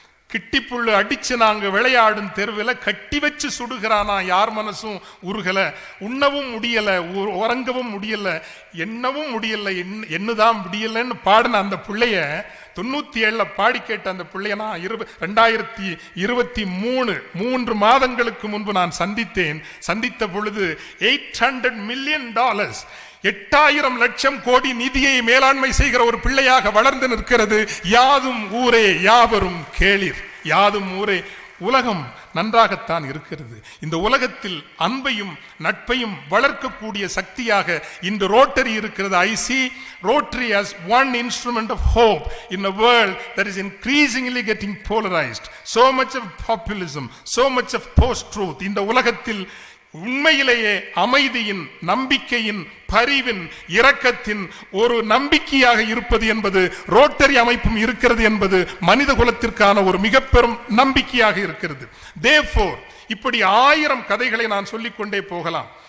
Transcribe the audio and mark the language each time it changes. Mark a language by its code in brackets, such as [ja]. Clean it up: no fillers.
[ta] கிட்டிப்புள்ளு அடிச்சு நாங்க விளையாடும் தெருவில் கட்டி வச்சு சுடுகிறானா, யார் மனசும் உருகல, உண்ணவும் முடியல, உறங்கவும் முடியல, எண்ணவும் முடியல, என்னதான் முடியலன்னு பாடின அந்த பிள்ளைய 97ல் பாடி கேட்ட அந்த பிள்ளைய நான் 2023 3 மாதங்களுக்கு முன்பு நான் சந்தித்த பொழுது $800 மில்லியன் 8,000 லட்சம் கோடி நிதியை மேலாண்மை செய்கிற ஒரு பிள்ளையாக வளர்ந்து நிற்கிறது. யாதும் ஊரே யாவரும் கேளீர், யாதும் ஊரே. உலகம் நன்றாகத்தான் இருக்கிறது. இந்த உலகத்தில் அன்பையும் நட்பையும் வளர்க்கக்கூடிய சக்தியாக இந்த ரோட்டரி இருக்கிறது. [en] I see Rotary as one instrument of hope in a world that is increasingly getting polarized. So much of populism, so much of post-truth. [ta] இந்த உலகத்தில் உண்மையிலேயே அமைதியின், நம்பிக்கையின், பரிவின், இரக்கத்தின் ஒரு நம்பிக்கையாக இருப்பது என்பது ரோட்டரி அமைப்பும் இருக்கிறது என்பது மனித குலத்திற்கான ஒரு மிக பெரும் நம்பிக்கையாக இருக்கிறது. Therefore, இப்படி 1000 கதைகளை நான் சொல்லிக்கொண்டே போகலாம்.